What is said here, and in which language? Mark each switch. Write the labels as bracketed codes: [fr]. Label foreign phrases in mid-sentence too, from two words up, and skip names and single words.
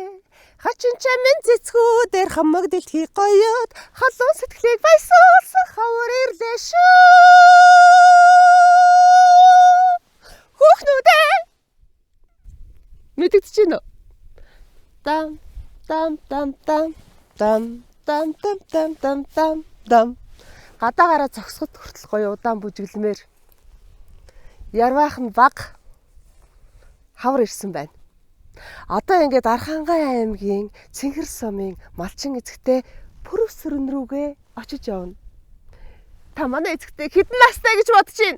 [mn] Хачин чамын цэцгүүдээр хамаг дэлхий гоёд халуун сэтгэлийг баясуулсан хавар ирлээ шүү. Хүүхнүүдээ. Мэдэгдэж байна уу? Дам дам дам дам дам дам дам дам дам дам дам. Гадаагаараа зогсоход хүртэл гоё удаан бүжиглэмээр. Ярваах нь баг хавар ирсэн байна. Одоо ингээд Архангай аймгийн Цэнгэр сумын малчин эзэгтэй Пүрэв сүрэн рүүгээ очиж явна. Та манай эзэгтэй хэдэн настай гэж бодож байна?